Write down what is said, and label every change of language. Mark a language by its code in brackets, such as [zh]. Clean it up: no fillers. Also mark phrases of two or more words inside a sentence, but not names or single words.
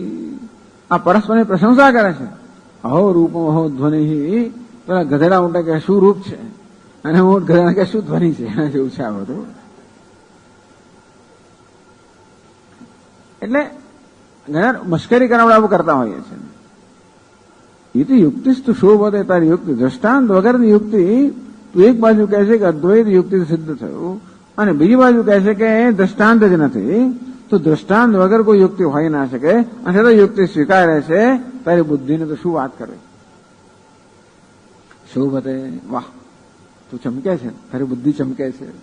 [gu] આ પરસ્પરની પ્રશંસા કરે છે. [sa] અહો રૂપમ અહો ધ્વનિ. [gu] પેલા ગધેડા ઊંટે કે શું રૂપ છે અને ઊંટ ગધેડા કે શું ધ્વનિ છે. એના જેવું છે આ બધું. એટલે ઘણા મશ્કરી કરવા આવું કરતા હોઈએ છીએ. [sa] इति युक्तिस्तु शोभते, [gu] તારી યુક્તિ દૃષ્ટાંત વગરની યુક્તિ. તું એક બાજુ કહે છે કે અદ્વૈત યુક્તિ સિદ્ધ થયું અને બીજી બાજુ કહે છે કે દૃષ્ટાંત જ નથી, તો દૃષ્ટાંત વગર કોઈ યુક્તિ હોઈ ના શકે અને તો યુક્તિ સ્વીકારે છે. તારી બુદ્ધિને તો શું વાત કરે. શોભતે, વાહ, તું ચમકે છે, તારી બુદ્ધિ ચમકે છે.